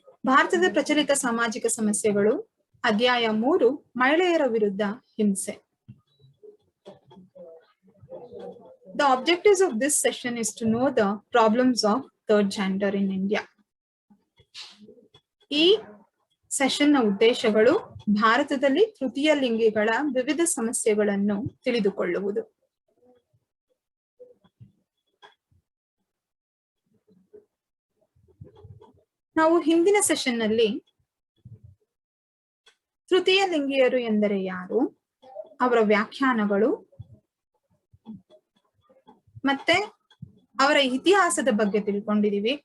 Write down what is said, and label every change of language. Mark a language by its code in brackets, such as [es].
[kn] ಭಾರತದ ಪ್ರಚಲಿತ ಸಾಮಾಜಿಕ ಸಮಸ್ಯೆಗಳು ಅಧ್ಯಾಯ 3 ಮಹಿಳೆಯರ ವಿರುದ್ಧ ಹಿಂಸೆ. [en] The objectives of this session is to know the problems of third gender in India. [kn] ಈ ಸೆಷನ್ ನ ಉದ್ದೇಶಗಳು ಭಾರತದಲ್ಲಿ ತೃತೀಯ ಲಿಂಗಿಗಳ ವಿವಿಧ ಸಮಸ್ಯೆಗಳನ್ನು ತಿಳಿದುಕೊಳ್ಳುವುದು. ನಾವು ಹಿಂದಿನ ಸೆಷನ್ ನಲ್ಲಿ ತೃತೀಯ ಲಿಂಗಿಯರು ಎಂದರೆ ಯಾರು, ಅವರ ವ್ಯಾಖ್ಯಾನಗಳು ಮತ್ತೆ ಅವರ ಇತಿಹಾಸದ ಬಗ್ಗೆ ತಿಳ್ಕೊಂಡಿದೀವಿ.